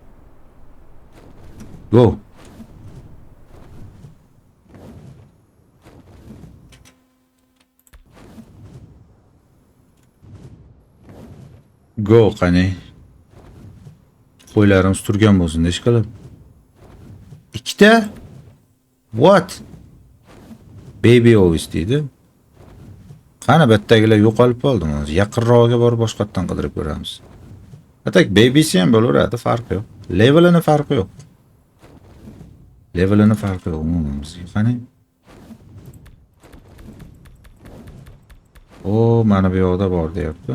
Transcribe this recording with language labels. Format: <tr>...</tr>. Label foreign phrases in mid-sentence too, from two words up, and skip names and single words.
<uz>Go qani. Qo'ylarimiz turgan bo'lsin, ish qilib. Ikkita? What?</uz> <en>Baby always</en> <uz>deydi. Qani bittagilar yo'qolib qoldi. Yaqinroqga borib boshqatdan qidirib ko'ramiz. Atak babysi ham bo'laveradi, farqi yo'q. Levelini farqi yo'q. Umuman bizga qani. Mana bu yoqda bor deyapti.</uz>